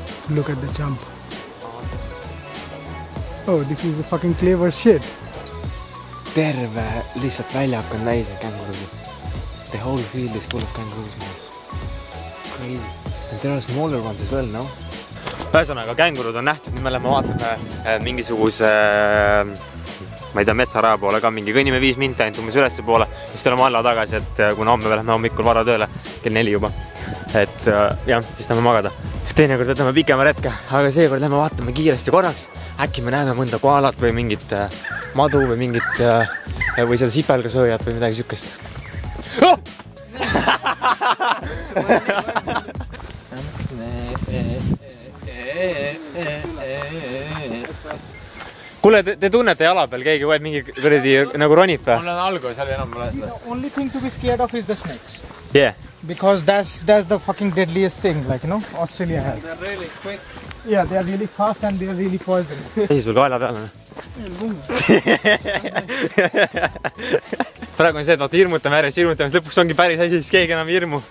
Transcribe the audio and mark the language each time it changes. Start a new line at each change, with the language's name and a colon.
English: Look at the jump. Oh, this is a fucking clever shit.
Estonian: Terve lihtsalt väljak on täis kängurusid.
English: The whole field is full of kangaroos, man. Crazy. And there are smaller ones as well, no?
Estonian: Ühesõnaga, kängurud on nähtud, nüüd me läheme vaatame mingisuguse, ma ei tea, metsaraja poole ka, mingi kõnnime 5 minti ainult umbes ülesse poole, siis tuleme alla tagasi, et kuna homme lähme hommikul vara tööle, kell 4 juba. Et jah, siis tahame magada. Teinekord võtame pikema retke, aga seekord lähme vaatame kiiresti korraks. Äkki me näeme mõnda koalat või mingit madu või mingit või seda sipelgasööjat või midagi sükest. Oh! Kuule, te tunnete jala peal keegi või mingi kuradi nagu ronib või? Mul on algus, oli enam mõned.
English: The only thing to be scared of is the snakes. Yeah. Because that's the fucking deadliest thing, like, you know, Australia has. They're really quick. Yeah, they are really fast and they are really poisonous.
Estonian: Esi sul kaela peal on? Praegu on see, et vaata hirmutame järjest, hirmutame, lõpuks ongi päris asi, siis keegi enam hirmu.